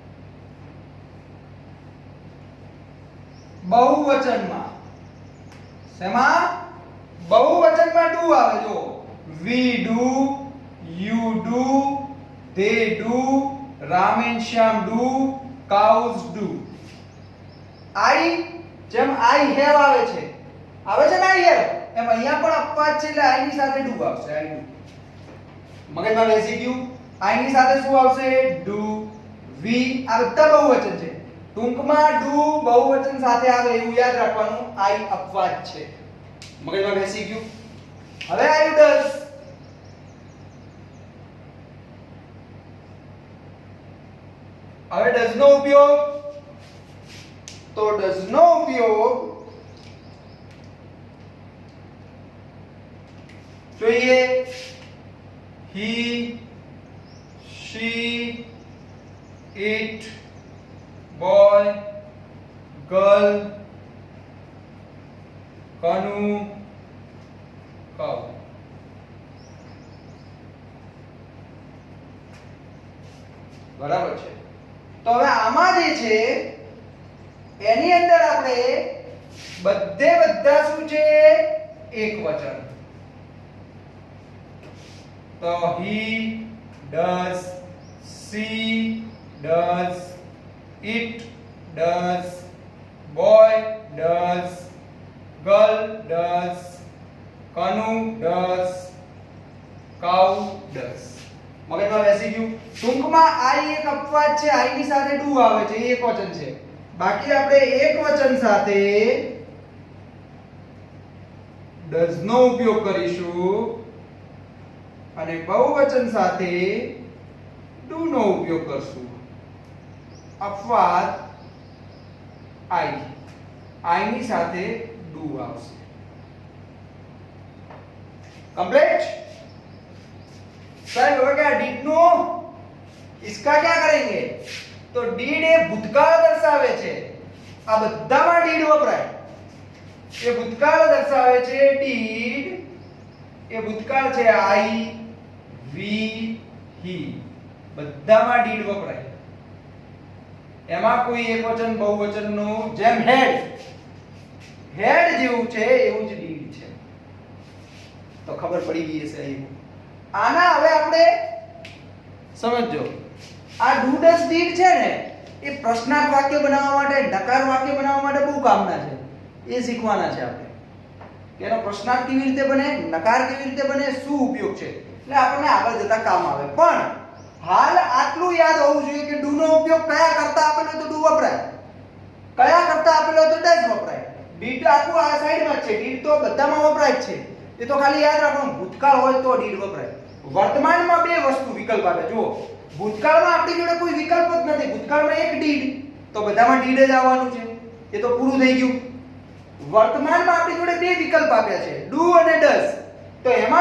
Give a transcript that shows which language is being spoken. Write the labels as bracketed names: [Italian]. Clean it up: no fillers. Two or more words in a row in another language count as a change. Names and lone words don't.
[Gujarati] બહુવચનમાં શેમાં બહુવચનમાં do આવે જો [English] we do you do they do Ram and Shyam do cows do I [Gujarati] જેમ [English] I have [Gujarati] આવે છે ને [English] I have [Gujarati] એમ અહીંયા પણ અપવાદ છે એટલે I ની સાથે do આવશે [English] I do [Gujarati] મગજમાં બેસી ગયું I ની સાથે શું આવશે [English] do we [Gujarati] આ બધા બહુવચન છે ટૂંકમાં do બહુવચન સાથે આવે એવું યાદ રાખવાનું I અપવાદ છે મગજમાં બેસી ગયું હવે આવ્યું does હવે does નો ઉપયોગ તો does નો ઉપયોગ જોઈએ [English] he she it boy girl [Gujarati] કનુ cow બરાબર છે તો હવે આમાં જે છે એની અંદર આપણે બધા શું છે એકવચન [English] તો he does she does it does boy does girl does kanu does cow does [Gujarati] મગજમાં બેસી ગયું ટૂંકમાં I એક અપવાદ છે I ની સાથે do આવે છે એ એકવચન છે બાકી આપણે એકવચન સાથે does નો ઉપયોગ કરીશું અને બહુવચન સાથે do નો ઉપયોગ કરશું અપવાદ I ની સાથે do આવશે [Hindi] कंप्लीट सर हो गया [Gujarati] did नो [Hindi] इसका क्या करेंगे [Gujarati] तो did એ ભૂતકાળ દર્શાવે છે આ બધામાં did વપરાય એ ભૂતકાળ દર્શાવે છે did એ ભૂતકાળ છે [English] I we he [Gujarati] બધામાં did વપરાય એમાં કોઈ એકવચન બહુવચનનું જેમ હેડ જેવું છે એવું જ did છે તો ખબર પડી ગઈ હશે અહીં આના હવે આપણે સમજો આ [English] do does did [Gujarati] છે ને એ પ્રશ્નાર્થ વાક્ય બનાવવા માટે નકાર વાક્ય બનાવવા માટે બહુ કામના છે એ શીખવાના છે આપણે કે એનો પ્રશ્નાર્થ કેવી રીતે બને નકાર કેવી રીતે બને શું ઉપયોગ છે એટલે આપણને આગળ જતા કામ આવે પણ હાલ આટલું યાદ હોવું જોઈએ કે do નો ઉપયોગ કયા કરતા આપેલો તો do વપરાય કયા કરતા આપેલો તો does વપરાય did આખું આ સાઈડમાં છે did તો બધામાં વપરાય છે એ તો ખાલી યાદ રાખવાનું ભૂતકાળ હોય તો did વપરાય વર્તમાનમાં બે વસ્તુ વિકલ્પ આપે જુઓ ભૂતકાળમાં આપણી જોડે કોઈ વિકલ્પ જ નથી ભૂતકાળમાં એક did તો બધામાં did જ આવવાનું છે એ તો પૂરું થઈ ગયું વર્તમાનમાં આપણી જોડે બે વિકલ્પ આપ્યા છે do અને does તો એમાં